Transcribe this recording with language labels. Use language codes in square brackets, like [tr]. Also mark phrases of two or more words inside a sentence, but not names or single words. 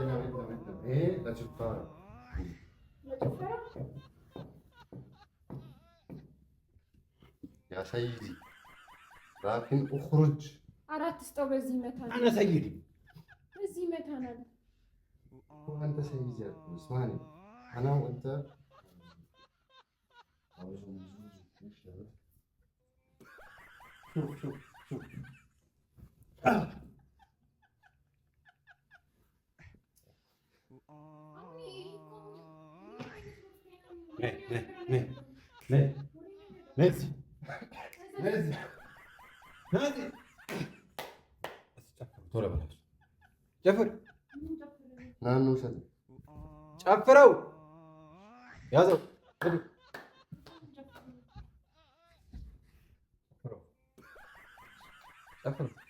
[ar] يا سيدي لكن اخرج [am] አራት ስጠው በዚህ መታና [ar] انا سيدي [am] በዚህ መታና [ar] هو انت سيدي اسمعني انا وانت شوف [am] نزل ቶሎ በላሽ ጨፍር ናኑ ሰጥ ጨፍረው ያዘው ጨፍረው